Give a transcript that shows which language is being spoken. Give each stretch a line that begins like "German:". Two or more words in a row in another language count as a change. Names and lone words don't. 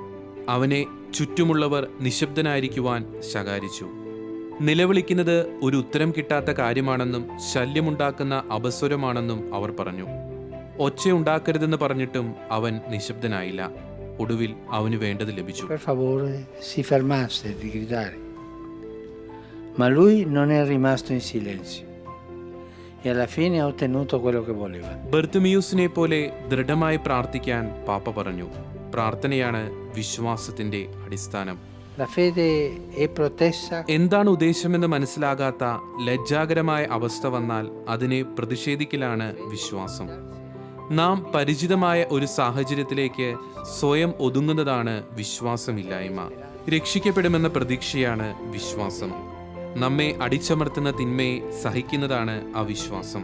Malayalam: അവനെ ചുറ്റുമുള്ളവർ നിശബ്ദനായിരിക്കുവാൻ ശകാരിച്ചു. നിലവിളിക്കുന്നത് ഒരു ഉത്തരം കിട്ടാത്ത കാര്യമാണെന്നും ശല്യമുണ്ടാക്കുന്ന അപസ്വരമാണെന്നും അവർ പറഞ്ഞു. ഒച്ചയുണ്ടാക്കരുതെന്ന് പറഞ്ഞിട്ടും അവൻ നിശബ്ദനായില്ല. ഒടുവിൽ അവന് വേണ്ടത് ലഭിച്ചു.
Italian: Ma lui non è rimasto in silenzio e alla fine ha ottenuto quello che voleva.
Malayalam: ബർത്തിമിയൂസിനെ പോലെ ദൃഢമായി പ്രാർത്ഥിക്കാൻ പാപ്പ പറഞ്ഞു. പ്രാർത്ഥനയാണ് വിശ്വാസത്തിന്റെ അടിസ്ഥാനം.
Italian: La fede è protessa.
Malayalam: എന്താണ് ഉദ്ദേശമെന്ന് മനസ്സിലാകാത്ത ലജ്ജാകരമായ അവസ്ഥ വന്നാൽ അതിനെ പ്രതിഷേധിക്കലാണ് വിശ്വാസം. നാം പരിചിതമായ ഒരു സാഹചര്യത്തിലേക്ക് സ്വയം ഒതുങ്ങുന്നതാണ് വിശ്വാസമില്ലായ്മ. രക്ഷിക്കപ്പെടുമെന്ന പ്രതീക്ഷയാണ് വിശ്വാസം. നമ്മെ അടിച്ചമർത്തുന്ന തിന്മയെ സഹിക്കുന്നതാണ് അവിശ്വാസം.